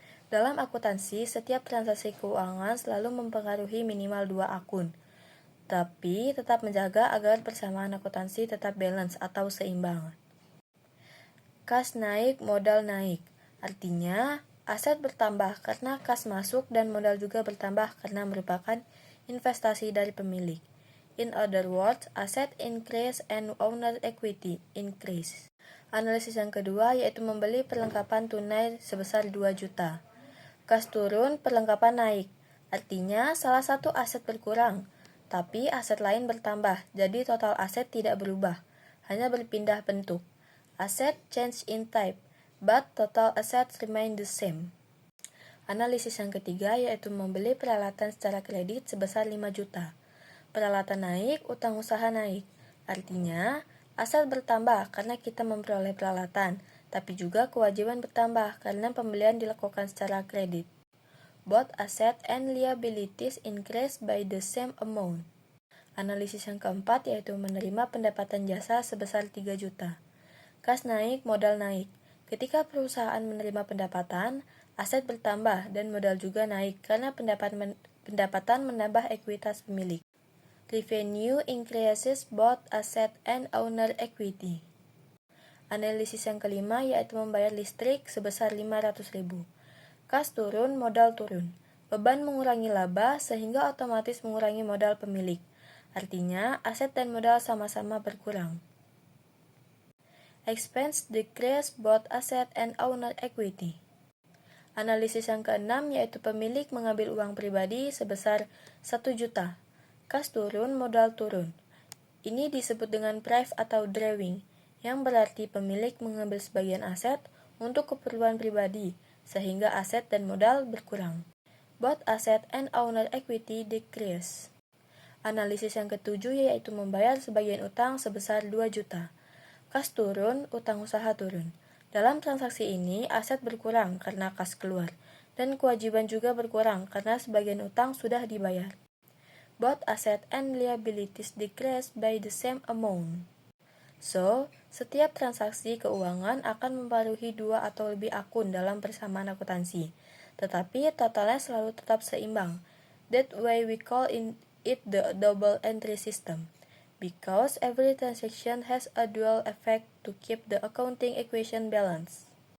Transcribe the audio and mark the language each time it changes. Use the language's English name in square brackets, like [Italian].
[Indonesian] Dalam akuntansi, setiap transaksi keuangan selalu mempengaruhi minimal 2 akun, tapi tetap menjaga agar persamaan akuntansi tetap balance atau seimbang. Kas naik, modal naik. Artinya, aset bertambah karena kas masuk dan modal juga bertambah karena merupakan investasi dari pemilik. [English] In other words, asset increase and owner equity increase. [Indonesian] Analisis yang kedua yaitu membeli perlengkapan tunai sebesar 2 juta. Kas turun, perlengkapan naik. Artinya, salah satu aset berkurang, tapi aset lain bertambah, jadi total aset tidak berubah, hanya berpindah bentuk. [English] Asset change in type, but total assets remain the same. [Indonesian] Analisis yang ketiga yaitu membeli peralatan secara kredit sebesar 5 juta. Peralatan naik, utang usaha naik. Artinya, aset bertambah karena kita memperoleh peralatan, tapi juga kewajiban bertambah karena pembelian dilakukan secara kredit. [English] Both asset and liabilities increase by the same amount. [Indonesian] Analisis yang keempat yaitu menerima pendapatan jasa sebesar 3 juta. Kas naik, modal naik. Ketika perusahaan menerima pendapatan, aset bertambah dan modal juga naik karena pendapatan menambah ekuitas pemilik. [English] Revenue increases both asset and owner equity. [Indonesian] Analisis yang kelima yaitu membayar listrik sebesar 500.000. Kas turun, modal turun. Beban mengurangi laba sehingga otomatis mengurangi modal pemilik. Artinya, aset dan modal sama-sama berkurang. [English] Expense decrease both asset and owner equity. [Indonesian] Analisis yang keenam yaitu pemilik mengambil uang pribadi sebesar 1 juta. Kas turun, modal turun. Ini disebut dengan prive atau drawing, yang berarti pemilik mengambil sebagian aset untuk keperluan pribadi, sehingga aset dan modal berkurang. [English] Both asset and owner equity decrease. [Indonesian] Analisis yang ketujuh yaitu membayar sebagian utang sebesar 2 juta. Kas turun, utang usaha turun. Dalam transaksi ini, aset berkurang karena kas keluar, dan kewajiban juga berkurang karena sebagian utang sudah dibayar. [English] Both asset and liabilities decrease by the same amount. [Indonesian] So, setiap transaksi keuangan akan mempengaruhi 2 atau lebih akun dalam persamaan akuntansi, tetapi totalnya selalu tetap seimbang. [English] That way we call it the double entry system, because every transaction has a dual effect to keep the accounting equation balanced.